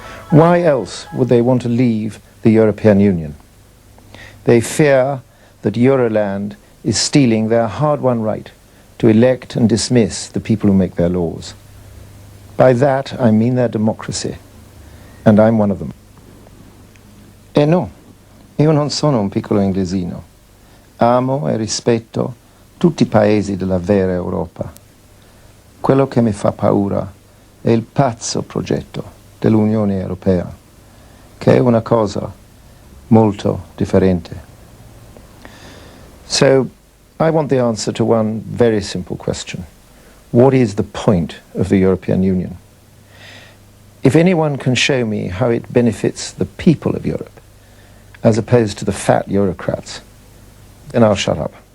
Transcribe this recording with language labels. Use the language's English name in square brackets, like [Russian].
[English] Why else would they want to leave the European Union? They fear that Euroland is stealing their hard-won right to elect and dismiss the people who make their laws. By that, I mean their democracy, and I'm one of them. [Italian] E no, io non sono un piccolo inglesino. Amo e rispetto tutti i paesi della vera Europa. Quello che mi fa paura è il pazzo progetto dell'Unione Europea, che è una cosa molto differente. [English] So, I want the answer to one very simple question. What is the point of the European Union? If anyone can show me how it benefits the people of Europe, as opposed to the fat Eurocrats, then I'll shut up.